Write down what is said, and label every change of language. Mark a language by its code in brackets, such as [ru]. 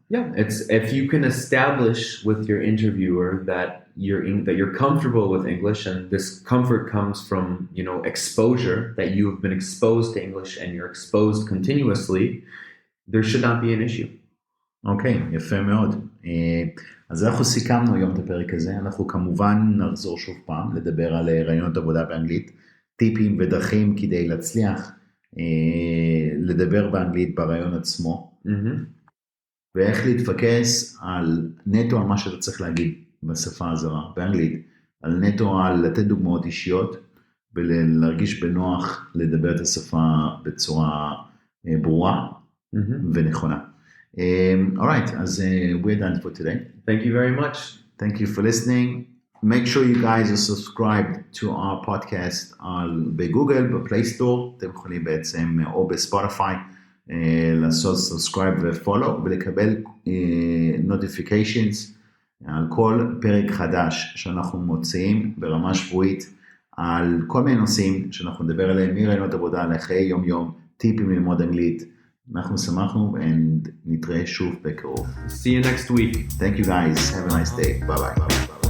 [en] Yeah, it's if you can establish with your interviewer that you're comfortable with English, and this comfort comes from exposure, that you have been exposed to English and you're exposed continuously, there should not be an issue. [he] אוקיי, יפה מאוד. אז אנחנו סיכמנו היום את הפרק הזה, אנחנו כמובן נחזור שוב פעם לדבר על רעיונות עבודה באנגלית, טיפים ודרכים כדי להצליח לדבר באנגלית בראיון עצמו, Mm-hmm. ואיך להתפקס על נטו על מה שאתה צריך להגיד בשפה הזרה, באנגלית, על נטו על לתת דוגמאות אישיות, ולהרגיש בנוח לדבר את השפה בצורה ברורה ונכונה. [en] Alright, [he] אז [en] we're done for today. Thank you very much. Thank you for listening. Make sure you guys are subscribed to our podcast [he] בגוגל, בפליי סטור, אתם יכולים בעצם, או בספוטיפיי, לעשות subscribe ו-follow, ולקבל notifications על כל פרק חדש שאנחנו מוציאים ברמה שבועית, על כל מיני נושאים שאנחנו נדבר עליהם, מראיונות עבודה לחיי יום יום, טיפים ללמוד אנגלית. אנחנו שמחנו ונתראה שוב בקרוב. [en] See you next week. Thank you guys. Have a nice day. Bye bye.